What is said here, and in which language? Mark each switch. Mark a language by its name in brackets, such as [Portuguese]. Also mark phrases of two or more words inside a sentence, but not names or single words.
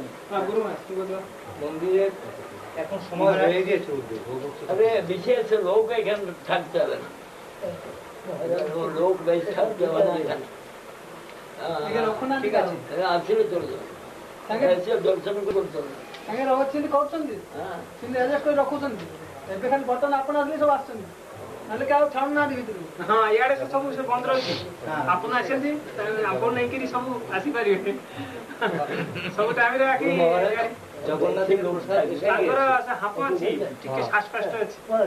[Bangla] মন্দিরে এখন সময় হয়ে গিয়েছে। আরে বিশেষ লোক এখানে থাকতে হবে না, লোক বেশি থাকতে হবে না এখানে। আসলে চলে যাবে, দর্শন করতে হবে। [Odia] କରୁଛନ୍ତି କିନ୍ତୁ ଏଯାକ କରି ରଖୁଛନ୍ତି। ଏବେ ଖାଲି ବର୍ତ୍ତମାନ ଆପଣ ଆସିଲେ ସବୁ ଆସୁଛନ୍ତି, ନହେଲେ କି ଆଉ ଛାଡୁନାହାନ୍ତି ଭିତରକୁ। ହଁ, ଇଆଡେ ସେ ସବୁ ସେ ବନ୍ଦ ରହିଛି। ଆପଣ ଆସିଛନ୍ତି, ଆପଣ ନେଇକିରି ସବୁ ଆସିପାରିବେ ସବୁ ଟାଇମରେ। ତାଙ୍କର ସେ ହାପ ଅଛି, ଟିକେ ଶ୍ୱାସକଷ୍ଟ ଅଛି।